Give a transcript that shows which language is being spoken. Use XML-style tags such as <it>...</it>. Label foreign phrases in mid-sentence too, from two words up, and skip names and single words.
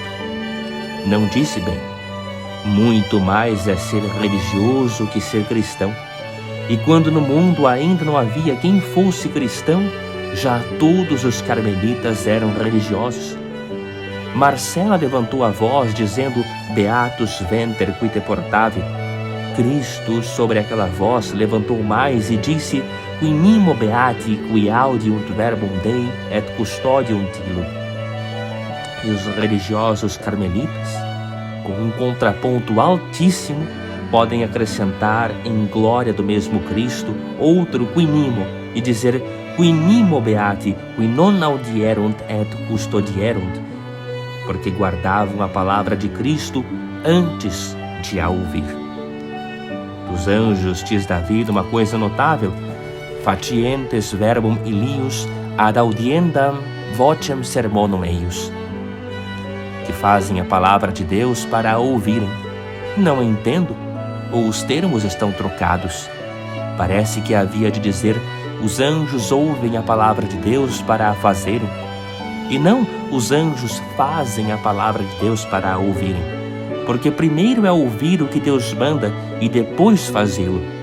<pt>Não disse bem? Muito mais é ser religioso que ser cristão. E quando no mundo ainda não havia quem fosse cristão, já todos os carmelitas eram religiosos. Marcela levantou a voz dizendo:</pt> <la>Beatus venter qui te portavi.</la> <pt>Cristo, sobre aquela voz, levantou mais e disse:</pt> <la>Qui nimo beati qui audiunt verbum Dei et custodium tilud.</la> <pt>E os religiosos carmelitas, com um contraponto altíssimo, podem acrescentar em glória do mesmo Cristo outro</pt> <la>qui nimo</la> <pt>e dizer:</pt> <la>Qui nimo beati qui non audierunt et custodierunt,</la> <pt>porque guardavam a palavra de Cristo antes de a ouvir. Dos anjos diz Davi uma coisa notável:</pt> <la>Facientes verbum illius ad audiendam vocem sermonum eius,</la> <pt>que fazem a palavra de Deus para a ouvirem. Não entendo, ou os termos estão trocados. Parece que havia de dizer: os anjos ouvem a palavra de Deus para a fazerem, e não os anjos fazem a palavra de Deus para a ouvirem, porque primeiro é ouvir o que Deus manda e depois fazê-lo.</pt>